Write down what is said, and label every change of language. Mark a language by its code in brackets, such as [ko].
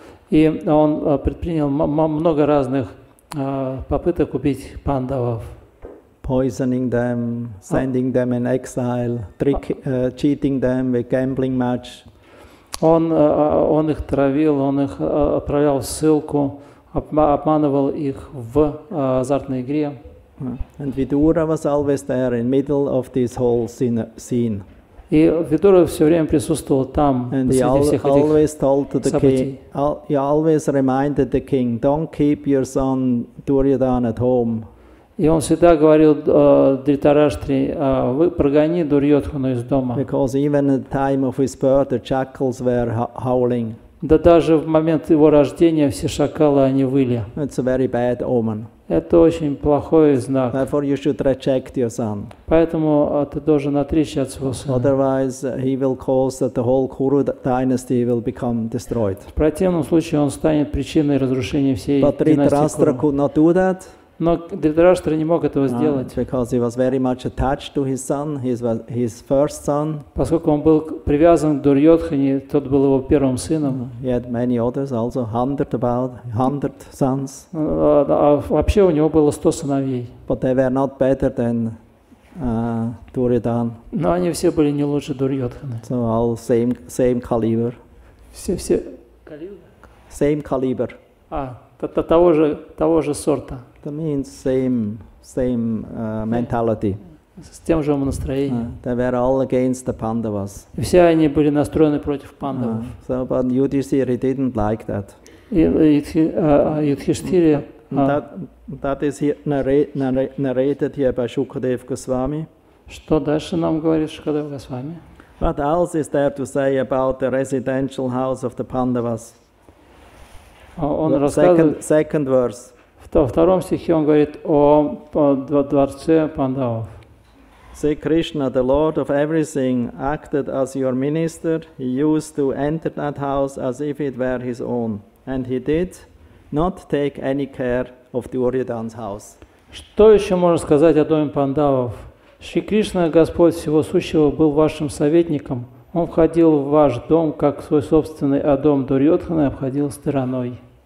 [ru] И он предпринял много разных попыток убить пандавов. [en] Poisoning them, sending them in exile, cheating them with gambling match. [ru] Он их травил, он их отправлял в ссылку, обманывал их в азартной игре. [en] And Vidura was always there in middle of this whole scene. [ru] И Видура все время присутствовал там, посреди всех этих событий. [en] He always reminded the king, don't keep your son Duryodhana at home. [ru] И он всегда говорил Dhritarashtре, вы прогони Дурьодхану из дома. [en] Because even at the time of his birth, the jackals were howling. [ru] Да даже в момент его рождения все шакалы, они выли. [en] It's a very bad omen. [ru] Это очень плохой знак. [en] Therefore you should reject your son. [ru] Поэтому ты должен отречься от своего сына. [en] Otherwise he will cause that the whole Kuru dynasty will become destroyed. [ru] В противном случае он станет причиной разрушения всей династии [en] Dhritarashtra could not do that. [ru] Но Dhritarashtra не мог этого сделать. [en] Because he was very much attached to his son, his first son. [ru] Поскольку он был привязан к Дурьодхане, тот был его первым сыном. [en] He had many others, also 100 sons. [ru] Вообще у него было 100 сыновей. [en] But they were not better than Duryodhana. [ru] Но они все были не лучше Дурьодханы. [en] So all same caliber. [ru] Все [en] Same caliber. [ru] Того же сорта. [en] That means same mentality. [ru] С тем же настроением. [en] They were all against the Pandavas. [ru] Все они были настроены против пандавов. [en] So, but Yudhishthira didn't like that. [ru] Юдхиштхире. [en] That is narrated here by Shukadeva Goswami. [ru] Что дальше нам говорит Шукадев Госвами? [en] What else is there to say about the residential house of the Pandavas? [ru] Он рассказывает. [en] Second verse. [ru] Во втором стихе он говорит о дворце пандавов. [en] Say Krishna, the Lord of everything, acted as your minister. He used to enter that house as if it were his own, and he did not take any care of Duryodhana's house. [ru] Что еще можно сказать о доме пандавов? Шри Кришна, Господь Всего Сущего, был вашим советником. Он входил в ваш дом, как свой собственный, а дом Дурьодханы обходил стороной.